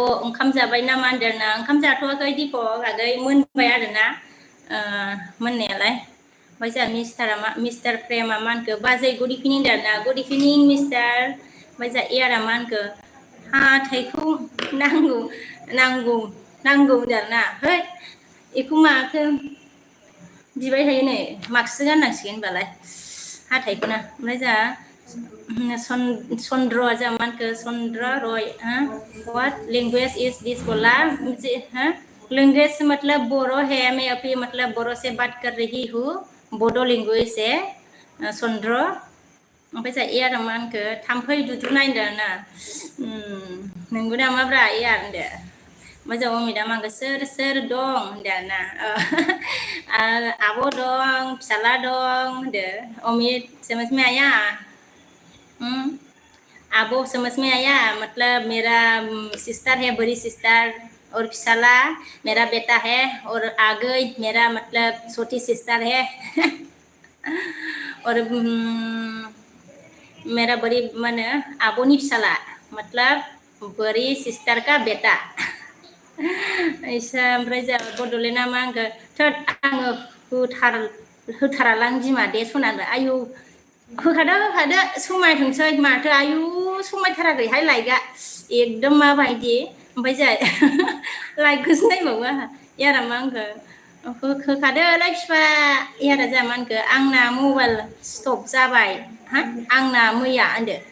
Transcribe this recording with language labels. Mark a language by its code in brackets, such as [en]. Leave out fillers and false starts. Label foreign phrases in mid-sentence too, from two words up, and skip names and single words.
[brx] ओंखाम जाबाय नामा होनदों ना ओंखाम जाथ'वाखै दिपक आगै मोनबाय आरोना मोननायालाय ओमफ्राय जोंहा मिस्टार प्रेमा मा होनखो बाजै [en] good evening [brx] होनदों आरोना [en] good evening [brx] मिस्टार ओमफ्राय जोंहा एयारा मा होनखो हाथाइखौ नांगौ होनदों आरोना है बेखौ माथो बिबाय थायो नै मास्कसो गाननांसिगोन होनबालाय हाथाइखौनो ओमफ्राय जोंहा चन्द्र जोंहा मा होनखो चन्द्र रय [en] what language is this [hi] बोला लैंग्वेज मतलब बोरो है मैं अभी मतलब बोरो से बात कर रही हूँ बोडो लैंग्वेज है [brx] चन्द्र ओमफ्राय जोंहा एयारा मा होनखो थाम्फै दुद्रुनाय होनदों आरोना नंगौ नामाब्रा एयार होनदो ओमफ्राय जोंहा अमितआ मा होनखो सोर दं होनदो आरोना आब' दं फिसाला दं होनदो अमित [hi] समझ में आया आबो समझ में आया मतलब मेरा सिस्टर है बड़ी सिस्टर और फिसाला मेरा बेटा है और आगै मेरा मतलब छोटी सिस्टर है और मेरा बड़ी माने आबोनी फिसाला मतलब बड़ी सिस्टर का बेटा [brx] ऐसा ओमफ्राय जोंहा बड'लेण्डआ मा होनखो थोद आङो होथारालां बिमा दे सनानो आयु होखादो समायथोंसै माथो आयु समायथाराखैहाय लाइकआ एकदम माबायदि ओमफ्राय जोंहा लाइकखौसो नायबावो आंहा एयारा मा होनखो होखादोलाय बिफा एयारा जोंहा मा होनखो आंना [en] mobile stop [brx] जाबाय आंना मैया होनदो